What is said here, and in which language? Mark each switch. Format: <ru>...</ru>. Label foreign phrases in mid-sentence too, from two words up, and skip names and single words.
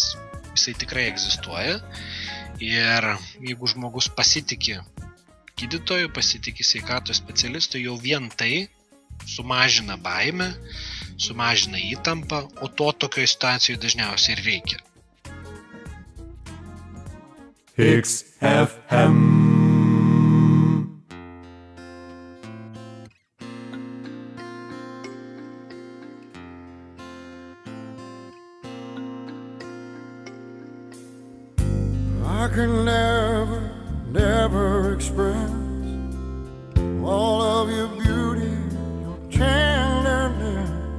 <lt>Jisai tikrai egzistuoja. Ir jeigu žmogus pasitiki gydytoju, pasitiki sveikatos specialistu, jau vien tai sumažina baimę, sumažina įtampą, o to tokioje situacijoje dažniausiai ir reikia.</lt> <en>XFM. I can never express all of your beauty, your tenderness.</en>